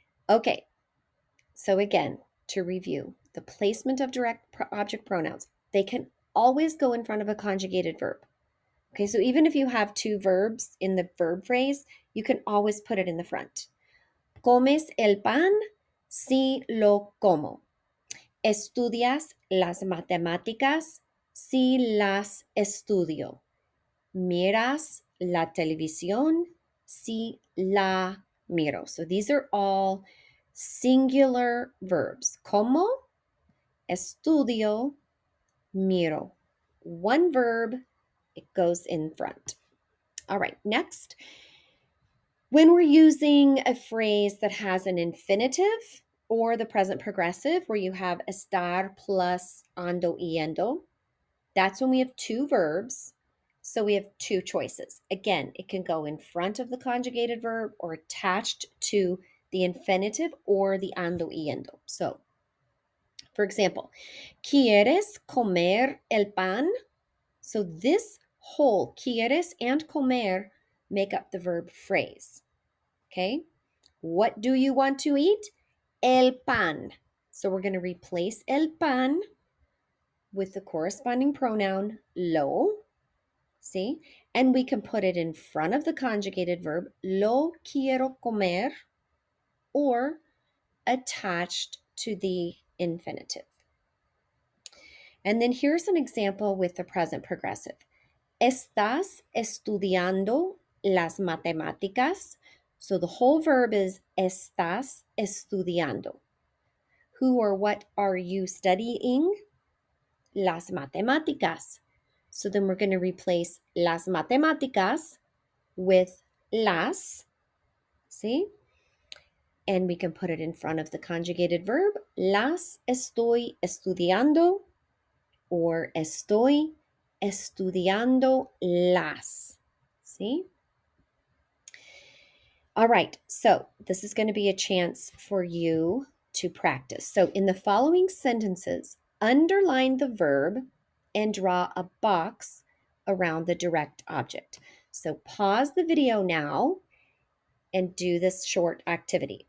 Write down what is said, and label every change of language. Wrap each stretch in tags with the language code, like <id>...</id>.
<en>Okay, so again, to review, the placement of direct object pronouns, they can always go in front of a conjugated verb. Okay, so even if you have two verbs in the verb phrase, you can always put it in the front.</en> <es>Comes el pan? Sí, lo como. Estudias las matemáticas? Sí, las estudio. Miras la televisión? Sí, la miro.</es> <en>So these are all singular verbs.</en> <es>Como, estudio, miro.</es> <en>One verb, it goes in front. All right, next. When we're using a phrase that has an infinitive or the present progressive, where you have estar plus ando y endo, that's when we have two verbs. So we have two choices. Again, it can go in front of the conjugated verb or attached to the infinitive or the ando y endo. So, for example,</en> <es>¿quieres comer el pan?</es> <en>So this whole quieres and comer make up the verb phrase. Okay? What do you want to eat? El pan. So we're going to replace el pan with the corresponding pronoun lo. See? And we can put it in front of the conjugated verb,</en> <es>lo quiero comer,</es> <en>or attached to the infinitive. And then here's an example with the present progressive.</en> <es>¿Estás estudiando las matemáticas?</es> <en>So the whole verb is estás estudiando. Who or what are you studying? Las matemáticas. So then we're going to replace las matemáticas with las, see? And we can put it in front of the conjugated verb,</en> <es>las estoy estudiando, or estoy estudiando las.</es> <en>See? All right, so this is going to be a chance for you to practice. So in the following sentences, underline the verb and draw a box around the direct object. So pause the video now and do this short activity.</en>